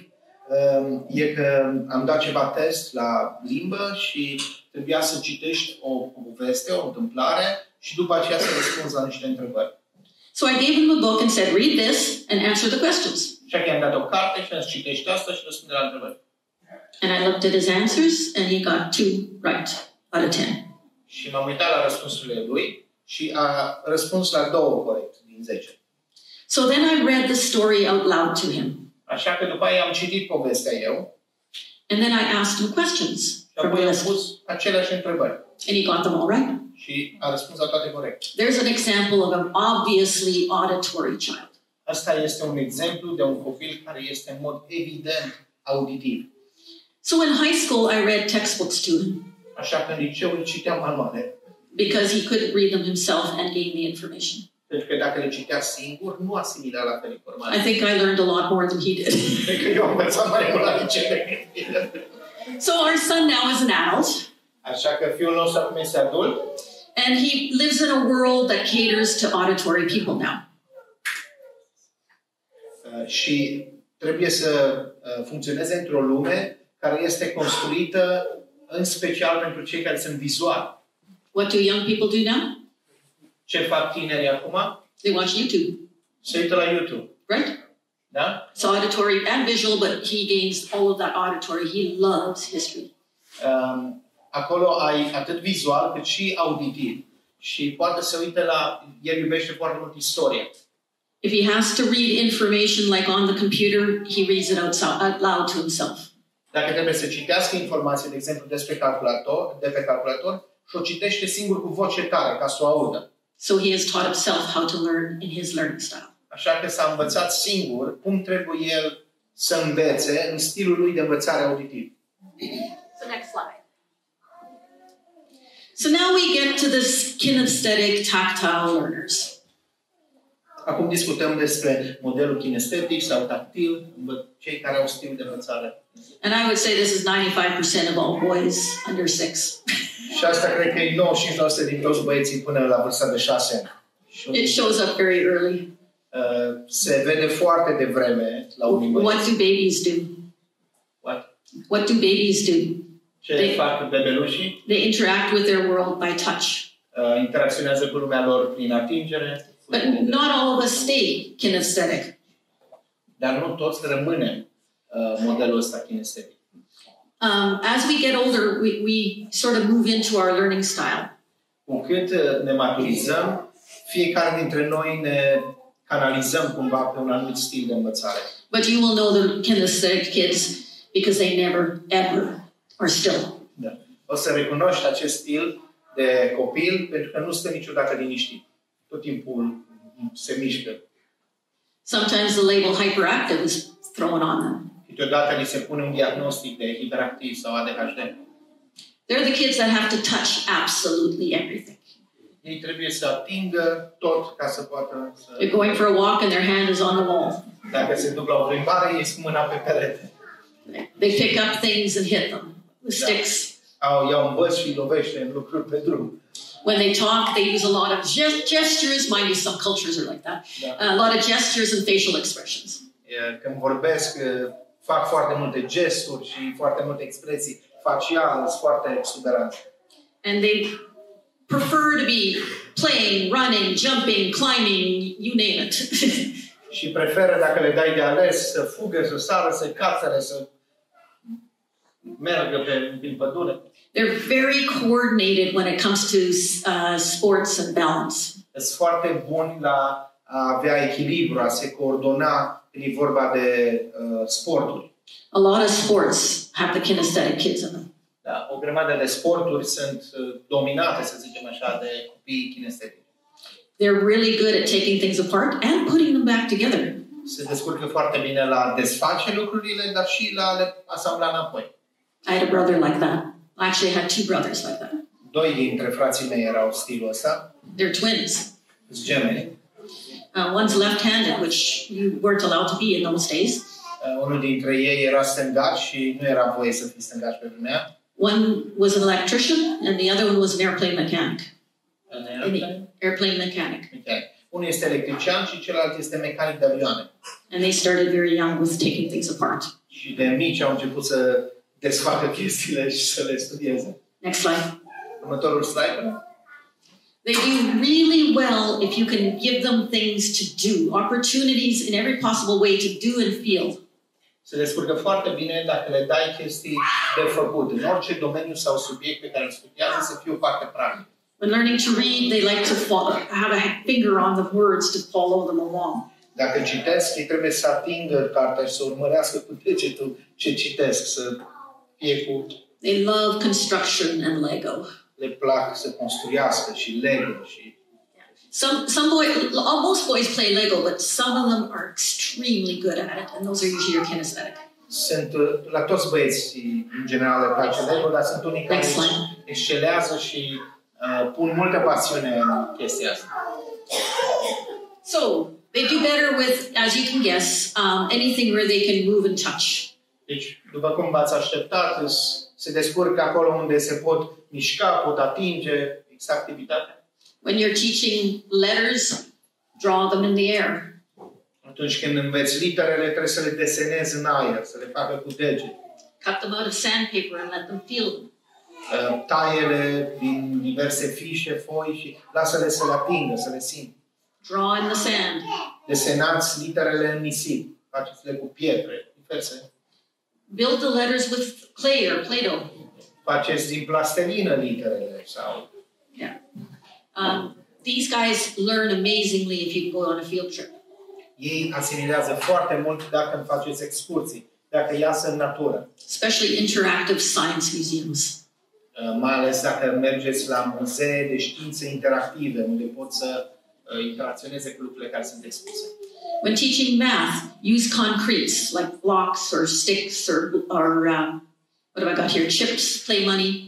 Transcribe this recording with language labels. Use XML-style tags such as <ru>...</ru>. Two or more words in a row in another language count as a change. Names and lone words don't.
<ro>E că am dat ceva test la limbă și trebuia să citești o poveste, o întâmplare și după aceea să răspunzi la niște întrebări.</ro> <en>So I gave him a book and said, read this and answer the questions.</en> <ro>Și i-am dat o carte și am zis, citești asta și răspunde la întrebări.</ro> <en>And I looked at his answers, and he got 2 right out of 10.</en> <ro>Și m-am uitat la răspunsurile lui și a răspuns la 2 corect din 10.</ro> <en>So then I read the story out loud to him.</en> <ro>Așa că după aia am citit povestea eu.</ro> <en>And then I asked him questions.</en> <ro>Și apoi am pus aceleași întrebări.</ro> <en>And he got them all right.</en> <ro>Și a răspuns la toate corect.</ro> <en>There's an example of an obviously auditory child.</en> <ro>Asta este un exemplu de un copil care este în mod evident auditiv.</ro> <en>So in high school, I read textbooks to him.</en> <ro>Așa că în liceu îi citeam manuale.</ro> <en>Because he couldn't read them himself and gain the information.</en> <ro>Pentru că dacă le citea singur, nu asimila la fel informații.</ro> <en>I think I learned a lot more than he did.</en> <ro>Cred că eu am învățat mai mult la liceu.</ro> <en>So our son now is an adult.</en> <ro>Așa că fiul nostru acum este adult.</ro> <en>And he lives in a world that caters to auditory people now.</en> <ro>Și trebuie să funcționeze într-o lume care este construită în special pentru cei care sunt vizuali.</ro> <en>What do young people do now?</en> <ro>Ce fac tinerii acum?</ro> <en>They watch YouTube.</en> <ro>Se uită la YouTube.</ro> <en>Right?</en> <ro>Da?</ro> <en>It's auditory and visual, but he gains all of that auditory. He loves history.</en> <ro>Acolo ai atât vizual cât și auditiv. Și poate să uite la... El iubește foarte mult istoria.</ro> <en>If he has to read information like on the computer, he reads it out loud to himself.</en> <ro>Dacă trebuie să citească informații, de exemplu, de pe calculator, și o citește singur cu voce tare, ca să o audă.</ro> <en>So he has taught himself how to learn in his learning style.</en> <ro>Așa că s-a învățat singur cum trebuie el să învețe în stilul lui de învățare auditiv.</ro> <en>So next slide. So now we get to the kinesthetic tactile learners.</en> <ro>Acum discutăm despre modelul kinestetic sau tactil, cei care au stil de învățare.</ro> <en>And I would say this is 95% of all boys under 6.</en> <ro>Și asta cred că e 95% din toți băieții până la vârsta de 6 ani.</ro> <en>It shows up very early.</en> <ro>Se vede foarte devreme la unii băieți.</ro> <en>What do babies do? What do babies do?</en> <ro>Ce fac bebelușii?</ro> <en>They interact with their world by touch.</en> <ro>Interacționează cu lumea lor prin atingere.</ro> <en>But not all of us stay kinesthetic.</en> <ro>Dar nu toți rămânem modelul ăsta kinestetic.</ro> <en>As we get older, we sort of move into our learning style.</en> <ro>Cu cât ne maturizăm, fiecare dintre noi ne canalizăm cumva pe un anumit stil de învățare.</ro> <en>But you will know the kinesthetic kids because they never, ever are still.</en> <ro>Da. O să recunoști acest stil de copil pentru că nu stă niciodată liniștit. Tot timpul se mișcă.</ro> <en>Sometimes the label hyperactive is thrown on them.</en> <ro>Câteodată li se pune un diagnostic de hiperactiv sau ADHD.</ro> <en>They're the kids that have to touch absolutely everything.</en> <ro>Ei trebuie să atingă tot ca să poată să...</ro> <en>They're going for a walk and their hand is on the wall.</en> <ro>Dacă se duc la o plimbare, ei sunt mâna pe perete.</ro> <en>They pick up things and hit them with sticks.</en> <ro>Iau un băț și lovește în lucruri pe drum.</ro> <en>When they talk, they use a lot of gestures. Mind you, some cultures are like that. A lot of gestures and facial expressions.</en> <ro>Când vorbesc, fac foarte multe gesturi și foarte multe expresii faciale, sunt foarte exuberanți.</ro> <en>And they prefer to be playing, running, jumping, climbing, you name it.</en> <ro>Și preferă, dacă le dai de ales, să fugă, să sară, să cațere, să mergă prin pădure.</ro> <en>They're very coordinated when it comes to sports and balance.</en> <ro>Sunt foarte buni la a avea echilibru, a se coordona când e vorba de sporturi.</ro> <en>A lot of sports have the kinesthetic kids in them.</en> <ro>Da, o grămadă de sporturi sunt dominate, să zicem așa, de copii kinestetici.</ro> <en>They're really good at taking things apart and putting them back together.</en> <ro>Se descurcă foarte bine la desface lucrurile, dar și la le asambla înapoi.</ro> <en>I had a brother like that. I actually had 2 brothers like that.</en> <ro>2 dintre frații mei erau stilul ăsta.</ro> <en>They're twins.</en> <ro>Sunt gemeni.</ro> <en>One's left-handed, which you weren't allowed to be in those days.</en> <ro>Unul dintre ei era stângaci și nu era voie să fii stângaci pe vremea.</ro> <en>One was an electrician and the other one was an airplane mechanic. Airplane mechanic.</en> <ro>Unul este electrician și celălalt este mecanic de avioane.</ro> <en>And they started very young with taking things apart.</en> <ro>Și de mici au început să desfacă chestiile și să le studieze.</ro> <en>Next slide.</en> <ro>Următorul slide.</ro> <en>They do really well if you can give them things to do, opportunities in every possible way to do and feel.</en> <ro>Se descurcă foarte bine dacă le dai chestii de făcut. În orice domeniu sau subiect pe care îl studiază să fie o parte practică.</ro> <en>When learning to read, they like to have a finger on the words to follow them along.</en> <ro>Dacă citesc, ei trebuie să atingă cartea și să urmărească cu degetul ce citesc, să fie cu...</ro> <en>They love construction and Lego.</en> <ro>Le plac să construiască și Lego și...</ro> <en>Most boys play Lego, but some of them are extremely good at it, and those are usually your kinesthetic.</en> <ro>La toți băieții, în general, le place Lego, dar sunt unii care excelează și pun multă pasiune în chestia asta.</ro> <en>So, they do better with, as you can guess, anything where they can move and touch.</en> <ro>Deci, după cum v-ați așteptat, se descurcă acolo unde se pot mișca, pot atinge, exact activitatea.</ro> <en>When you're teaching letters, draw them in the air.</en> <ro>Atunci când înveți literele, trebuie să le desenezi în aer, să le facă cu deget.</ro> <en>Cut them out of sandpaper and let them feel them.</en> <ro>Tai-ele din diverse fișe, foi și lasă-le să le atingă, să le simtă.</ro> <en>Draw in the sand.</en> <ro>Desenați literele în nisip. Faceți-le cu pietre, diverse.</ro> <en>Build the letters with clay or Play-Doh.</en> <ro>Faceți din plastelină literele sau...</ro> <en>Yeah. These guys learn amazingly if you can go on a field trip.</en> <ro>Ei asimilează foarte mult dacă îmi faceți excursii, dacă iasă în natură.</ro> <en>Especially interactive science museums.</en> <ro>Mai ales dacă mergeți la muzee de științe interactive, unde pot să interacționeze cu lucrurile care sunt expuse.</ro> <en>When teaching math, use concretes like blocks or sticks or what have I got here? Chips, play money.</en>